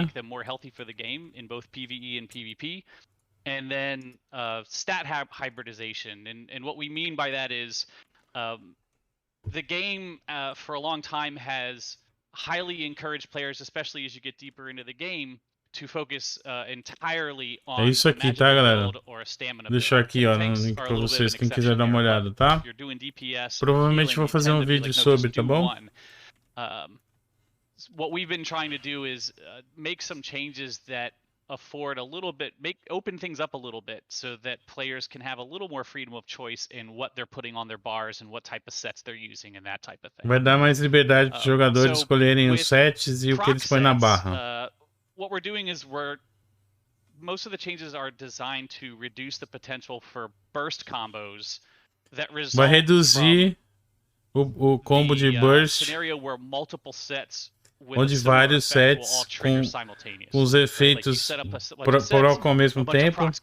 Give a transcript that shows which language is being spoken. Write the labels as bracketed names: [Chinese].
[English] Make them more healthy for the game in both PvE and PvP. And then stat hybridization. And what we mean by that is the game for a long time has highly encouraged players, especially as you get deeper into the game, to focus entirely on [Portuguese] isso aqui, tá, galera? Deixa aqui, ó, no link pra vocês, quem quiser dar uma olhada, tá? Provavelmente vou fazer um vídeo sobre, tá bom? [English] What we've been trying to do is make some changes that afford a little bit, open things up a little bit so that players can have a little more freedom of choice in what they're putting on their bars and what type of sets they're using and that type of thing. [Portuguese] Vai dar mais liberdade para os jogadores escolherem os sets e o que eles põem na barra. [English] What we're doing is most of the changes are designed to reduce the potential for burst combos that result [Portuguese] vai reduzir o combo de burst, [English] scenario where multiple sets [Portuguese] onde vários sets com os efeitos colocam ao mesmo tempo.